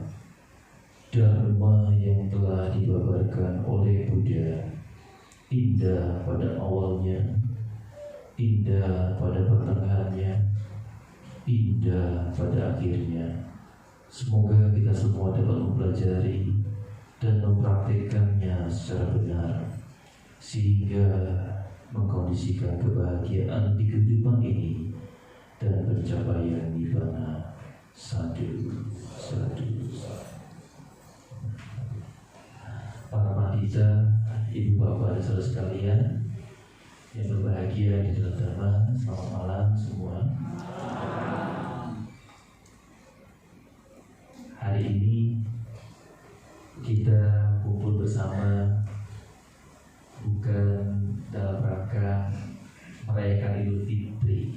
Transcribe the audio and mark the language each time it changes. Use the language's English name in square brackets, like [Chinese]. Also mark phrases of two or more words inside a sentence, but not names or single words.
[Indonesian] Dharma yang telah dibabarkan oleh Buddha indah pada awalnya, indah pada pertengahannya, indah pada akhirnya. Semoga kita semua dapat mempelajari dan mempraktikkannya secara benar, sehingga mengkondisikan kebahagiaan di kehidupan ini dan pencapaian nirvana. [Pali] Sadhu, sadhu. [Indonesian] Para pandita, ibu bapak dan saudara sekalian yang berbahagia di dalam Dharma, selamat malam semua. Hari ini kita kumpul bersama bukan dalam rangka merayakan Idul Fitri.